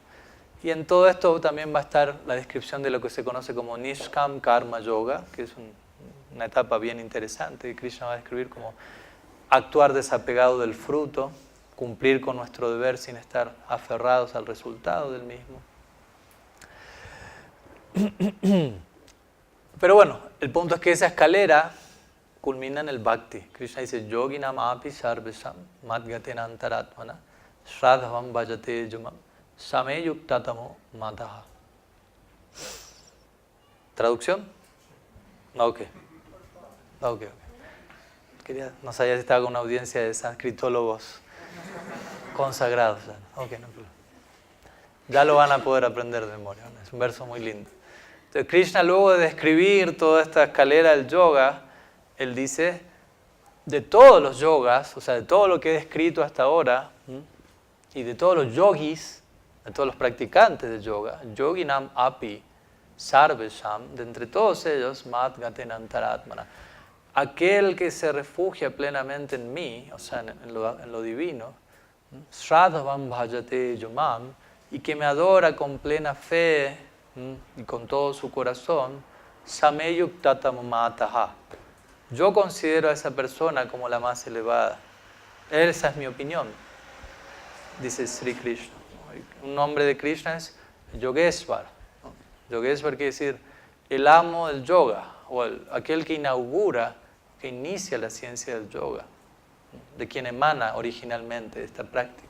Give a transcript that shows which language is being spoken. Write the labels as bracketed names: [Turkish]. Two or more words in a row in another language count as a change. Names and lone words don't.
[Spanish] Y en todo esto también va a estar la descripción de lo que se conoce como Nishkam Karma Yoga, que es una etapa bien interesante, que Krishna va a describir como actuar desapegado del fruto, cumplir con nuestro deber sin estar aferrados al resultado del mismo. Pero bueno, el punto es que esa escalera culmina en el bhakti. [Sanskrit] Krishna dice, yoginam api sarvesam madgatena antaratmana shradhavam bhajate yumam sameyuktatamo mataha. [Spanish] ¿Traducción? Ok. No sabía si estaba con una audiencia de sanskritólogos consagrados. Ok, no problema. Ya lo van a poder aprender de memoria, ¿no? Es un verso muy lindo. Entonces Krishna, luego de describir toda esta escalera del yoga, él dice, de todos los yogas, o sea, de todo lo que he descrito hasta ahora, y de todos los yogis, de todos los practicantes de yoga, [Sanskrit] yoginam api sarvesham, [Spanish] de entre todos ellos, [Sanskrit] madgaten antaratmana, [Spanish] aquel que se refugia plenamente en mí, o sea, en lo divino, [Sanskrit] shradhavam bhajate yumam, [Spanish] y que me adora con plena fe y con todo su corazón, [Sanskrit] sameyuktatamo mataha. [Spanish] Yo considero a esa persona como la más elevada. Esa es mi opinión, dice Sri Krishna. Un nombre de Krishna es Yogeshwar. Yogeshwar quiere decir el amo del yoga, o aquel que inaugura, que inicia la ciencia del yoga, de quien emana originalmente esta práctica.